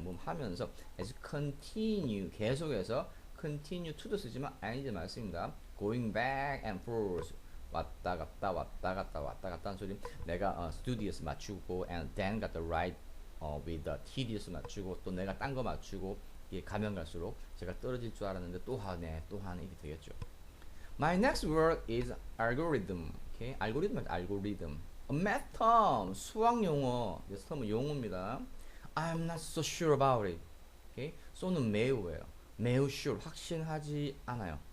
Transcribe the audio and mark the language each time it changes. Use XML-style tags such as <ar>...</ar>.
<ko>뭐뭐 하면서 as continue 계속해서 continue to도 쓰지만 ing도 많이 씁니다.</ko> <en>going back and forth</en> <ko>왔다 갔다 왔다 갔다 왔다 갔다 하는 소리. 내가 studious 맞추고</ko> <en>and then got the right with the tedious</en> <ko>맞추고 또 내가 딴 거 맞추고 이게 가면 갈수록 제가 떨어질 줄 알았는데 또 하네 이렇게 되겠죠.</ko> <en>My next word is algorithm. Okay, 알고리즘 알고리즘. A math term</en> <ko>수학 용어.</ko> <en>This term은</en> <ko>용어입니다.</ko> <en>I'm not so sure about it.</en> <ko>Okay, so는 매우예요. 매우 sure 확신하지 않아요.</ko>